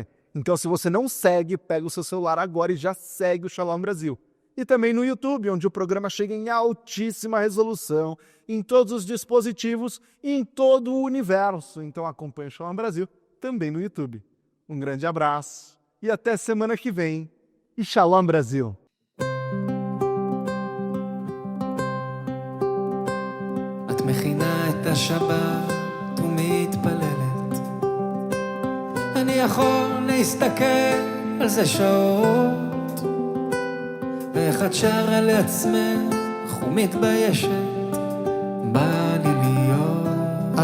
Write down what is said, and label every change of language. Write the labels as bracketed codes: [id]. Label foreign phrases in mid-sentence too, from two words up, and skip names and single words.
[pt] Então, se você não segue, pega o seu celular agora e já segue o Shalom Brasil. E também no YouTube, onde o programa chega em altíssima resolução, em todos os dispositivos e em todo o universo. Então acompanhe o Shalom Brasil também no YouTube. Um grande abraço e até semana que vem. E Shalom Brasil! [he] את מכינה את השבת ומתפללת, אני יכול להסתכל על זה שעות, ואיך את שרה לעצמך ומתביישת, בא לי להיות